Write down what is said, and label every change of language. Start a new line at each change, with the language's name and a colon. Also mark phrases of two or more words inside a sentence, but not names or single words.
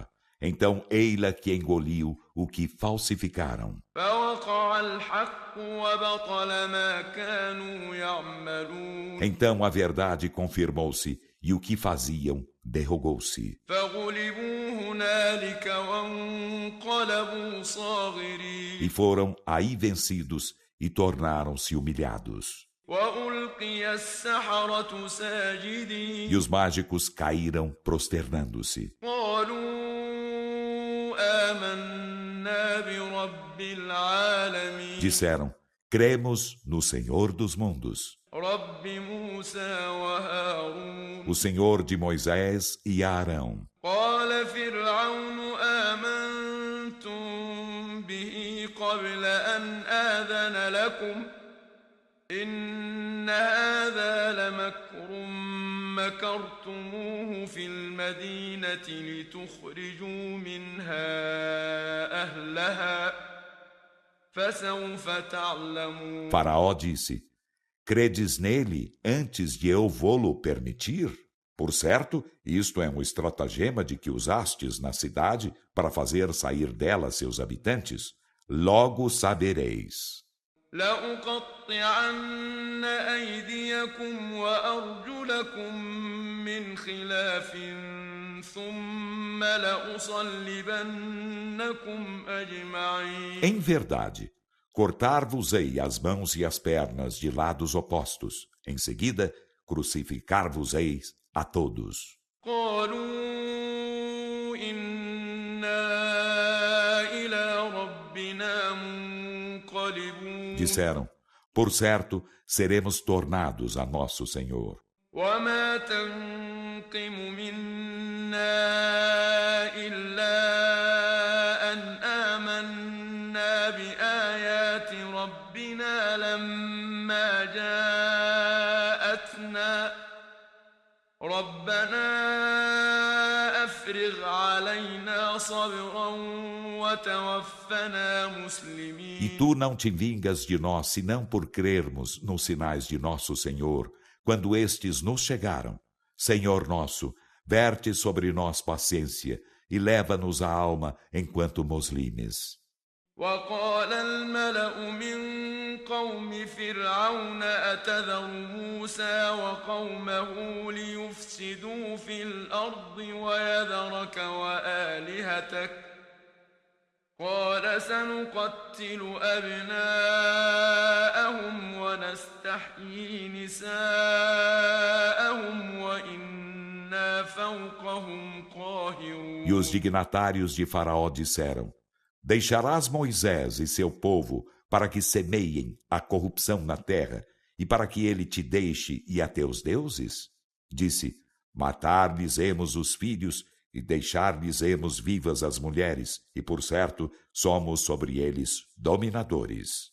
Portuguese: Então, ei-la que engoliu o que falsificaram.
Arabic: فوقع الحق وبطل ما كانوا يعملون.
Portuguese: Então a verdade confirmou-se e o que faziam derrogou-se.
Arabic: فغلبوا هنالك وانقلبوا صاغرين.
Portuguese: E foram aí vencidos e tornaram-se humilhados.
Arabic: وألقي السحرة ساجدين.
Portuguese: E os mágicos caíram prosternando-se.
Arabic: قالوا آمنا برب العالمين.
Portuguese: Disseram: Cremos no Senhor dos mundos,
Arabic: رب موسى وهارون.
Portuguese: o Senhor de Moisés e Arão.
Arabic: قال فرعون آمنتم به قبل أن آذن لكم إن هذا لمكر مكرتموه في المدينة لتخرجوا منها أهلها فسوف تعلمون.
Portuguese: Faraó disse: Credes nele antes de eu vô-lo permitir? Por certo, isto é um estratagema de que usastes na cidade para fazer sair dela seus habitantes. Logo sabereis.
Arabic: لأقطعن أيديكم وأرجلكم من خلاف ثم لأصلبنكم أجمعين.
Portuguese: Em verdade, cortar-vos-ei as mãos e as pernas de lados opostos. Em seguida, crucificar-vos-eis a todos.
Arabic: قالوا إنا إلى ربنا منقلبون.
Portuguese: Disseram: Por certo, seremos tornados a nosso Senhor.
Arabic: وما تنقم منا إلا أن آمنا بآيات ربنا لما جاءتنا ربنا أفرغ علينا صبرا وتوفنا مسلمين.
Portuguese: E tu não te vingas de nós, senão por crermos nos sinais de nosso Senhor, quando estes nos chegaram. Senhor nosso, verte sobre nós paciência e leva-nos a alma enquanto muslimes.
Arabic: وقال الملأ من قوم فرعون أتذر موسى وقومه ليفسدوا في الأرض ويذرك وآلهتك قال سنقتل أبناءهم ونستحيي نساءهم وإنا فوقهم قاهرون.
Portuguese: E os dignatários de Faraó disseram: Deixarás Moisés e seu povo para que semeiem a corrupção na terra e para que ele te deixe e a teus deuses? Disse: Matar-lhes-emos os filhos e deixar-lhes-emos vivas as mulheres, e por certo somos sobre eles dominadores.